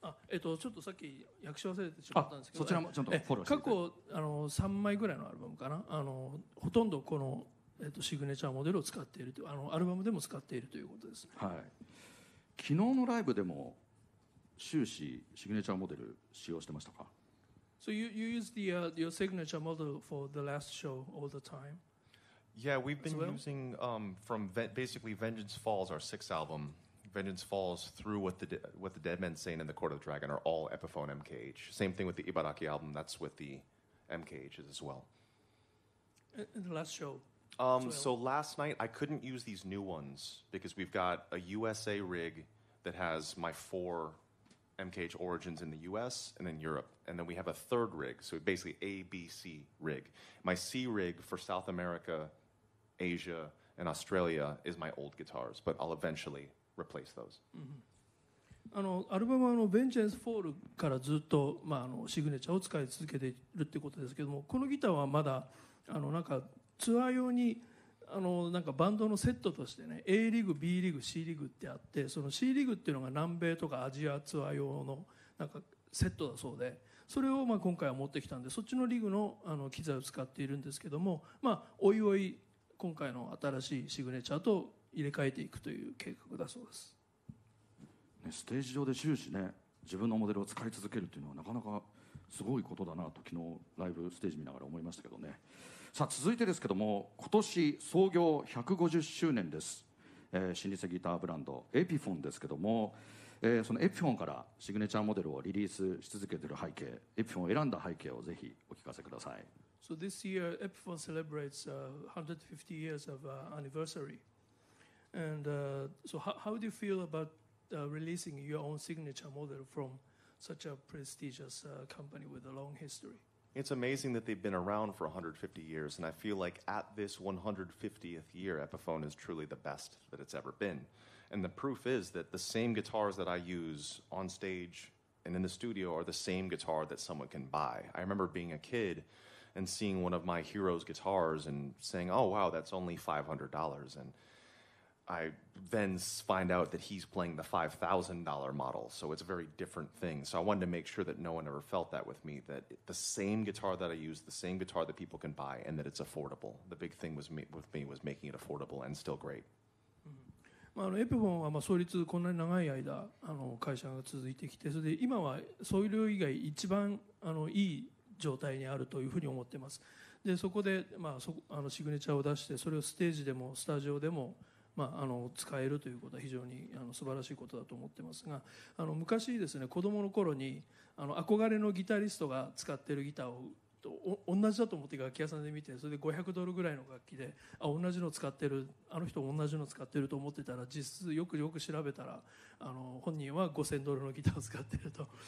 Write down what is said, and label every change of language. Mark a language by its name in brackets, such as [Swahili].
[Japanese] ちょっとさっき訳し忘れてしまったんですけど、そちらもちゃんとフォローして過去3枚ぐらいのアルバムかな、ほとんどこの、シグネチャーモデルを使っているというアルバムでも使っているということです、はい、昨日のライブでも終始シグネチャーモデル使用してましたか。 [English] So you use your signature model for the last show all the time? Yeah, we've been well? using from basically Vengeance Falls, our 6th album. Vengeance Falls through what the Dead Men Say in the Court of the Dragon are all Epiphone MKH. Same thing with the Ibaraki album. That's with the MKHs as well. In the last show? So last night I couldn't use these new ones because we've got a USA rig that has my 4 MKH origins in the US and then Europe. And then we have a third rig, so basically A, B, C rig. My C rig for South America, Asia, and Australia is my old guitars, but I'll eventually replace those. [Japanese] アルバムはベンジェンスフォールからずっと、シグネチャーを使い続けているってことですけども、このギターはまだなんかツアー用になんかバンドのセットとしてね A リグ B リグ C リグってあって、その C リグっていうのが南米とかアジアツアー用のなんかセットだそうで、それを今回は持ってきたんで、そっちのリグの機材を使っているんですけども、おいおい今回の新しいシグネチャーと入れ替えていくという計画だそうです。ステージ上で終始ね自分のモデルを使い続けるというのはなかなかすごいことだなと昨日ライブステージ見ながら思いましたけどね。さあ続いてですけども、今年創業150周年です、老舗ギターブランドエピフォンですけども、そのエピフォンからシグネチャーモデルをリリースし続けている背景、エピフォンを選んだ背景をぜひお聞かせください。 [English] So this year Epiphone celebrates 150 years of anniversary, and so how do you feel about releasing your own signature model from such a prestigious company with a long history? It's amazing that they've been around for 150 years, and I feel like at this 150th year, Epiphone is truly the best that it's ever been. And the proof is that the same guitars that I use on stage and in the studio are the same guitar that someone can buy. I remember being a kid and seeing one of my heroes' guitars and saying, oh, wow, that's only $500. And I then find out that he's playing the $5,000 model, so it's a very different thing. So I wanted to make sure that no one ever felt that with me, that the same guitar that I use, the same guitar that people can buy, and that it's affordable. The big thing with me was making it affordable and still great. [Japanese] エピフォンは創立こんなに長い間会社が続いてきて、それで今はそういう領域が一番いい状態にあるというふうに思っています。でそこで、シグネチャーを出して、それをステージでもスタジオでも使えるということは非常に素晴らしいことだと思ってますが、昔ですね、子供の頃に憧れのギタリストが使っているギターを同じだと思って楽器屋さんで見て、それで$500ぐらいの楽器で同じの使ってる、人同じの使ってると思ってたら、実質よく調べたら本人は$5,000のギターを使ってると。